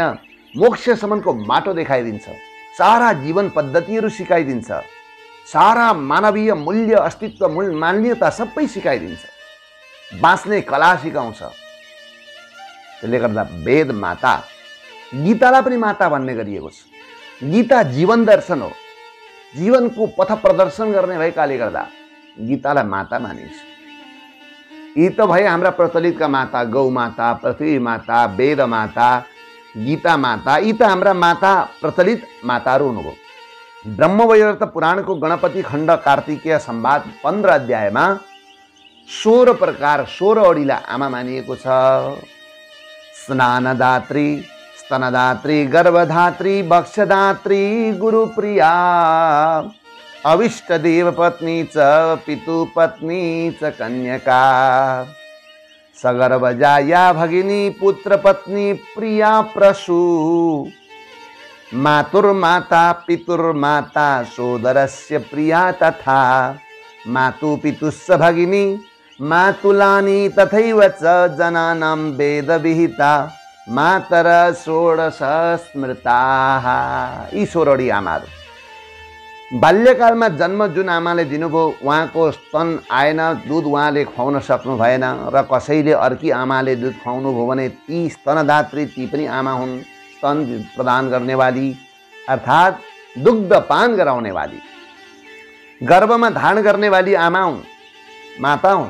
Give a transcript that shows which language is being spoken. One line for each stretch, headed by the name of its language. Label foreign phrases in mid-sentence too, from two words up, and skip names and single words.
Nepali: मोक्षसम्मको माटो देखाइदिन्छ, सारा जीवन पद्धतिहरू सिकाइदिन्छ, सारा मानवीय मूल्य, अस्तित्व, मान्यता सबै सिकाइदिन्छ, बाँच्ने कला सिकाउँछ। त्यसले गर्दा वेद माता, गीतालाई पनि माता भन्ने गरिएको छ। गीता जीवन दर्शन हो, जीवनको पथ प्रदर्शन गर्ने भएकाले गर्दा गीतालाई माता मानिन्छ। यी त भए हाम्रा प्रचलितका माता, गौ माता, पृथ्वी माता, वेद माता, गीता माता, यी त हाम्रा माता प्रचलित माताहरू हुनुभयो। ब्रह्मवैवर्त पुराणको गणपति खण्ड कार्तिकेय संवाद 15 अध्यायमा 16 प्रकार 16 ओडीलाई आमा मानिएको छ।
Sanskrit: स्नानदात्री, स्तनदात्री, गर्भधात्री, वक्षदात्री, गुरुप्रिया, अविष्ट देव पत्नी च, पितु पत्नी च, कन्यका, सगर्भजा या भगिनी, पुत्र पत्नी, प्रिया प्रसू, मातुर्माता, पितुर्माता, सोदरस्य प्रिया तथा, मातु पितुस्स भगिनी, मातुलानी तथैव च, जनानां वेद विहिता, मातर षोडश स्मृताः।
Nepali: यी 16 वटी आमाहरू। बाल्यकालमा जन्म जुन आमाले दिनुभयो, उहाँको स्तन आएन, दुध उहाँले खुवाउन सक्नु भएन, र कसैले अर्की आमाले दुध खुवाउनु भयो भने ती स्तनदात्री, ती पनि आमा हुन्। स्तन प्रदान गर्नेवाली अर्थात् दुग्ध पान गराउनेवाली, गर्भमा धारण गर्नेवाली आमा हुन्, माता हुन्।